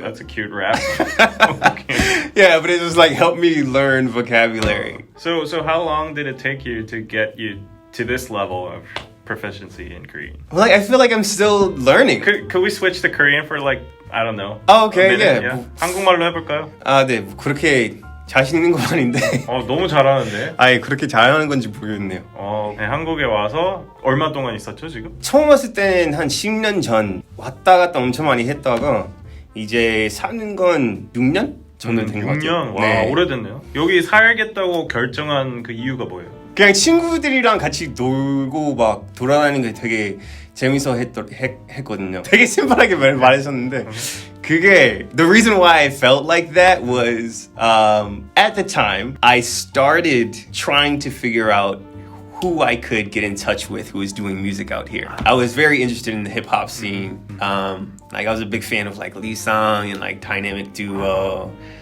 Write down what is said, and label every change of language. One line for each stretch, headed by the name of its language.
English: That's a cute rap. Okay. Yeah, but it was like helped me learn vocabulary. So how long did it take you to get you to this level of proficiency in Korean? Well, like I feel like I'm still learning. Could we switch to Korean for like, I don't know. Oh, okay, a minute, yeah.
Korean: 한국말로 해볼까요? 아, 네. 뭐 그렇게 자신 있는 건 아닌데. 너무 잘하는데. 아예 그렇게 잘하는 건지 모르겠네요. 네, 한국에 와서 얼마 동안 있었죠 지금? 처음 왔을 때는 한 10년 전 왔다 갔다 엄청 많이 했다가 이제 사는 건 6년 정도 된 것 같아요. 6년? 와, 오래됐네요. 여기 살겠다고 결정한 그 이유가 뭐예요? 그냥 친구들이랑 같이 놀고 막 돌아다니는 게 되게 재밌어 했거든요. 되게 심플하게 말했었는데 그게
English: the reason why I felt like that was at the time I started trying to figure out who I could get in touch with who was doing music out here. I was very interested in the hip hop scene. Like I was a big fan of like Lee Sung and like Dynamic Duo.